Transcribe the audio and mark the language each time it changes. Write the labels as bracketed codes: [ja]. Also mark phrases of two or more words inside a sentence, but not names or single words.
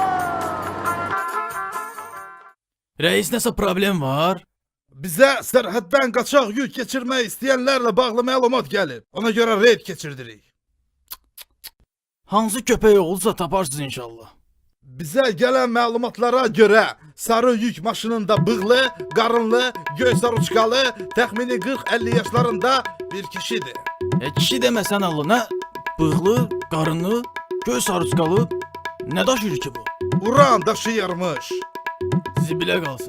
[az] Reis, nəsə problem var? [tr] Bize sərhəddən qaçaq yük geçirmək isteyenlerle bağlı məlumat gelip ona göre reyd geçirdirik. [az] Hansı köpək olursa taparsınız inşallah. [tr] Bize gelen məlumatlara göre sarı yük maşınında bığlı, qarınlı, göy saruçkalı, təxmini 40-50 yaşlarında bir kişidir. [az] Kişi deməsən Allah, nə? Bığlı, qarınlı, göy sarıçqalı. Nə daşıyır ki bu? Uran daşıyırmış. Zibilə qalsın.